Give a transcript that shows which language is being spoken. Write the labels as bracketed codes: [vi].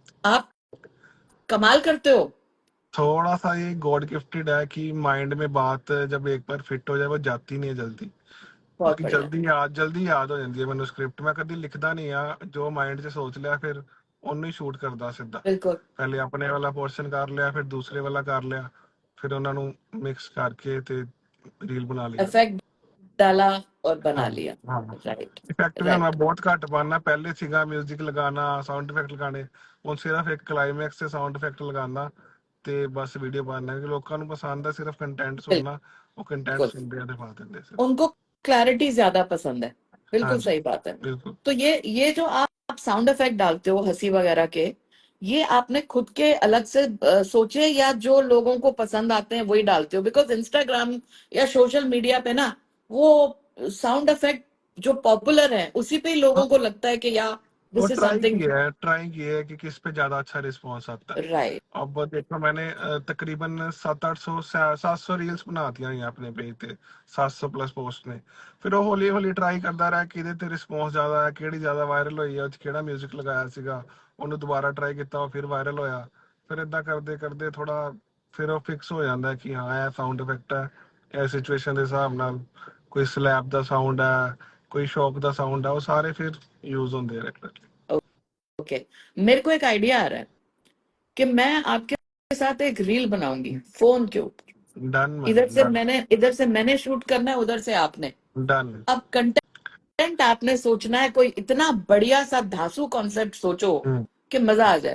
[hi] आप कमाल करते हो। थोड़ा सा ये गॉड गिफ्टेड है कि माइंड में बात जब एक बार फिट हो जाए वो जाती नहीं है जल्दी, बहुत क्योंकि बढ़िया। जल्दी याद हो जाती है मैन्युस्क्रिप्ट। मैं कभी लिखदा नहीं आ, जो माइंड 'ਚ सोच लिया फिर [pa] ਉਹਨੂੰ ਹੀ ਸ਼ੂਟ ਕਰਦਾ ਸਿੱਧਾ। [hi] बिल्कुल। [pa] ਪਹਿਲੇ ਆਪਣੇ ਵਾਲਾ ਪੋਰਸ਼ਨ ਕਰ ਲਿਆ, ਫਿਰ ਦੂਸਰੇ ਵਾਲਾ ਕਰ ਲਿਆ, ਫਿਰ ਉਹਨਾਂ ਨੂੰ ਮਿਕਸ ਕਰਕੇ ਤੇ ਰੀਲ ਬਣਾ ਲਈਦਾ। [hi] इफेक्ट डाला और बना हाँ लिया। हाँ। राइट। इफेक्ट भी मैं राइट। [pa] बहुत घट पाना, पहले सीगा म्यूजिक लगाना, साउंड इफेक्ट लगाने, ਹੁਣ ਸਿਰਫ ਇੱਕ ਕਲਾਈਮੈਕਸ ਤੇ ਸਾਊਂਡ ਇਫੈਕਟ ਲਗਾਉਣਾ ਤੇ ਬਸ ਵੀਡੀਓ ਪਾਉਣਾ, ਕਿ ਲੋਕਾਂ ਨੂੰ ਪਸੰਦ ਹੈ ਸਿਰਫ ਕੰਟੈਂਟ ਸੁਣਨਾ, ਉਹ ਕੰਟੈਂਟ [hi] बिल्कुल, [pa] ਸੁਣਦੇ ਆ ਤੇ ਪਾ ਦਿੰਦੇ सिर्फ। [hi] उनको क्लैरिटी ज्यादा पसंद है। हाँ बिल्कुल जी, सही बात है। बिल्कुल। तो ये जो आप साउंड इफेक्ट डालते हो हंसी वगैरह के, ये आपने खुद के अलग से सोचे या जो लोगों को पसंद आते हैं वही डालते हो? बिकॉज इंस्टाग्राम या सोशल मीडिया पे ना वो साउंड इफेक्ट जो पॉपुलर है उसी पे ही लोगों को लगता है कि यार वो [en] This is something. [hi] ट्राई किया है कि किस पे ज्यादा अच्छा रिस्पॉन्स आता है। राइट। अब देखो मैंने तकरीबन 700 रील्स बना दिया हैं अपने पेज ਤੇ 700 प्लस पोस्ट ने। [pa] ਫਿਰ ਉਹ ਹੌਲੀ ਹੌਲੀ ਟਰਾਈ ਕਰਦਾ ਰਿਹਾ ਕਿਹਦੇ ਤੇ ਰਿਸਪੌਂਸ ਜ਼ਿਆਦਾ ਹੈ, ਕਿਹੜੀ ਜ਼ਿਆਦਾ ਵਾਇਰਲ ਹੋਈ ਹੈ, ਉਹ 'ਚ ਕਿਹੜਾ 뮤직 ਲਗਾਇਆ ਸੀਗਾ, ਉਹਨੂੰ ਦੁਬਾਰਾ ਟਰਾਈ ਕੀਤਾ, ਉਹ ਫਿਰ ਵਾਇਰਲ ਹੋਇਆ। ਫਿਰ ਇਦਾਂ ਕਰਦੇ ਕਰਦੇ ਥੋੜਾ ਫਿਰ ਉਹ ਫਿਕਸ ਹੋ ਜਾਂਦਾ ਕਿ ਹਾਂ ਇਹ ਸਾਊਂਡ ਇਫੈਕਟ ਹੈ, ਇਹ ਸਿਚੁਏਸ਼ਨ ਦੇ ਹਿਸਾਬ ਨਾਲ, ਕੋਈ ਸਲੈਪ ਦਾ ਸਾਊਂਡ ਹੈ, ਕੋਈ ਸ਼ੌਕ ਦਾ ਸਾਊਂਡ ਹੈ, ਉਹ ਸਾਰੇ ਫਿਰ [hi] यूज होंगे रेगुलरली। ओके। मेरे को एक आइडिया आ रहा है कि मैं आपके साथ एक रील बनाऊंगी फोन के ऊपर। Done ma'am, done. इधर से मैंने शूट करना है, उधर से आपने। डन। अब कंटेंट आपने सोचना है, कोई इतना बढ़िया सा धांसू कॉन्सेप्ट सोचो कि मजा आ जाए।